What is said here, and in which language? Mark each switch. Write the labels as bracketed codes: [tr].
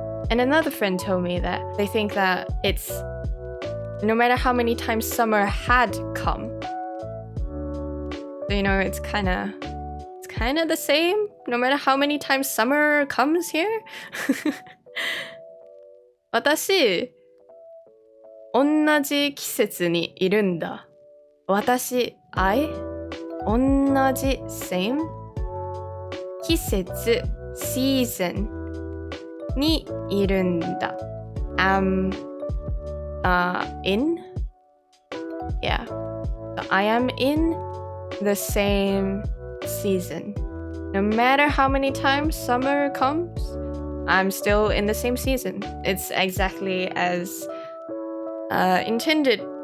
[en] And another friend told me that they think that it's no matter how many times summer had come. So, it's kind of the same, no matter how many times summer comes here. [ja] 私、同じ季節にいるんだ。私、I、同じ same 季節 season にいるんだ。 [en] am in yeah I am in the same season. No matter how many times summer comes, I'm still in the same season. It's exactly as intended.